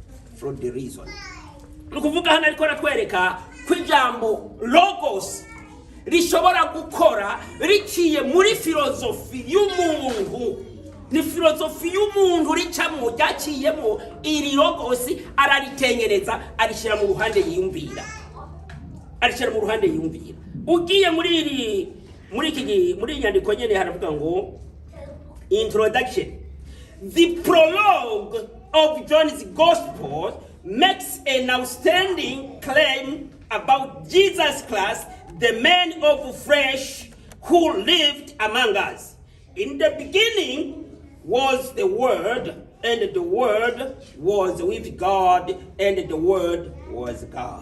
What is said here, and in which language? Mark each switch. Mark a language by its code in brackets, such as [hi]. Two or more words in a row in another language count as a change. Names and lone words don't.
[rn] Nukuvuga hano ariko ratwereka kwijambo logos rishobora gukora riciye muri filozofi y'umuntu. Ni filozofi y'umuntu ricamo ryaciyemo iri logos araritengereza arishira mu ruhande yiyumvira. Ugiye muri nyandiko nyene haravuga ngo introduction. [en] The prologue of John's Gospel makes an outstanding claim about Jesus Christ, the man of flesh who lived among us. In the beginning was the Word, and the Word was with God, and the Word was God.